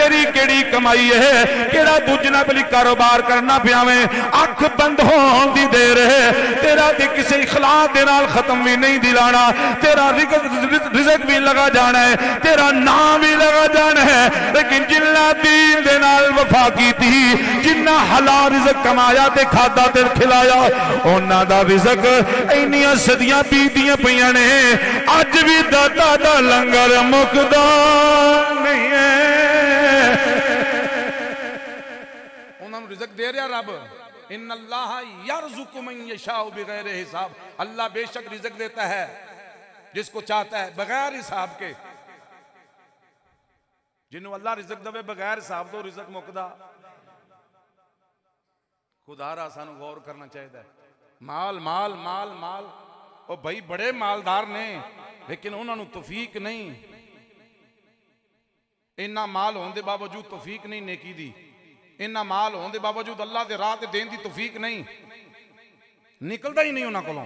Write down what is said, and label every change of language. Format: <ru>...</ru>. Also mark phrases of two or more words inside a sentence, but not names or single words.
<pa>تیری کیڑی کمائی ہے، کیڑا دوجے نال بلی کاروبار کرنا پیا وے، اکھ بند ہون دی دیر ہے، تیرا تے کسی اخلاص دے نال ختم بھی نہیں دلانا، تیرا رزق بھی لگا جانا ہے، تیرا نام بھی لگا جانا ہے، لیکن جنہاں دین دے نال وفا کیتی، جنہاں حلال رزق کمایا تے کھادا تے کھلایا، انہاں دا رزق اینیاں صدیاں بیتیاں پئیاں نے، اج بھی داتا دا لنگر مکدا نہیں ہے. انہاں نوں رزق دے رہا رب,</pa> <ar>إن الله يرزق من يشاء بغير حساب,</ar> <ur>اللہ بیشک رزق دیتا ہے جس کو چاہتا ہے بغیر حساب کے.</ur> <pa>جنہوں اللہ رزق دے بغیر حساب تو رزق مکدا. خدارا سانوں غور کرنا چاہیے. مال مال مال مال، او بھائی بڑے مالدار نے لیکن انہوں نے توفیق نہیں، اینا مال ہونے کے باوجود توفیق نہیں نیکی دی، اینا مال ہونے کے باوجود اللہ کے راہ دینے کی توفیق نہیں، نکلتا ہی نہیں انہوں نے کولوں.</pa>